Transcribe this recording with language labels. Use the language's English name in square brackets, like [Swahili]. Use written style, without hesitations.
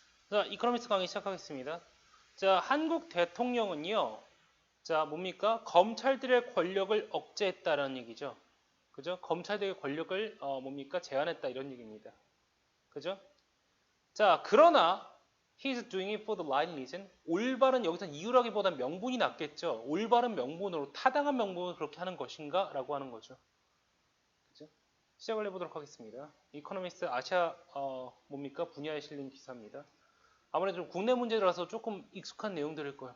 [Korean] 자, 이코노미क्스 강의 시작하겠습니다. 자, 한국 대통령은요, 자, 뭡니까? 검찰들의 권력을 억제했다라는 얘기죠. 그죠? 검찰들의 권력을, 뭡니까? 제한했다 이런 얘기입니다. 그죠? 자, 그러나, [English] he's doing it for the right reason. [Korean] 올바른, 여기서 이유라기보단 명분이 낫겠죠. 올바른 명분으로, 타당한 명분으로 그렇게 하는 것인가? 라고 하는 거죠. 그죠? 시작을 해보도록 하겠습니다. 이코노미스트 아시아, 뭡니까? 분야에 실린 기사입니다. 아무래도 좀 국내 문제라서 조금 익숙한 내용들일 거예요.